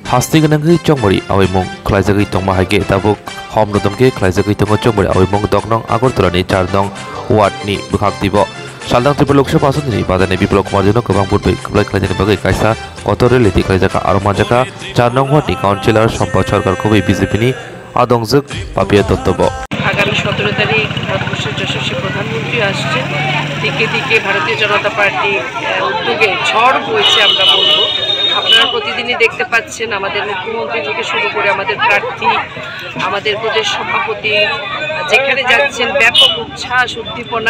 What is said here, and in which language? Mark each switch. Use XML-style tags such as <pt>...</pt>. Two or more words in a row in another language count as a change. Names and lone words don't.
<trp>हास्तिगोनांगै चंगमरी आवैमुं खलायजागै तंमा हाइगे ताबुक हमरदमके खलायजागै तंगो चंगमरी आवैमुं दगनं आगरतलानि 4 नं वार्डनि बुखागदिबो सालदां त्रिपुरा लोकसभा आसननि बादायनाय बिप्लब कुमार जनो गोबां बुटबै खबलाय खलायजानि बागै कायसा कतरे लेति खलायजाका आरो माजाका 4 नं वार्डनि काउन्सिलर सम्पद सरकार खुबै बिजेपिनि आदंजोक पापिया दत्तब</trp> <bn>আগামী 17 তারিখ ভারতবর্ষের যশস্বী প্রধানমন্ত্রী আসছেন। দিকে দিকে ভারতীয় জনতা পার্টি উদ্যোগে ঝড় বইছে আমরা বলবো। আপনারা প্রতিদিনই দেখতে পাচ্ছেন আমাদের মুখ্যমন্ত্রী থেকে শুরু করে আমাদের প্রার্থী, আমাদের প্রদেশ সভাপতি যেখানে যাচ্ছেন ব্যাপক উচ্ছ্বাস উদ্দীপনা।</bn>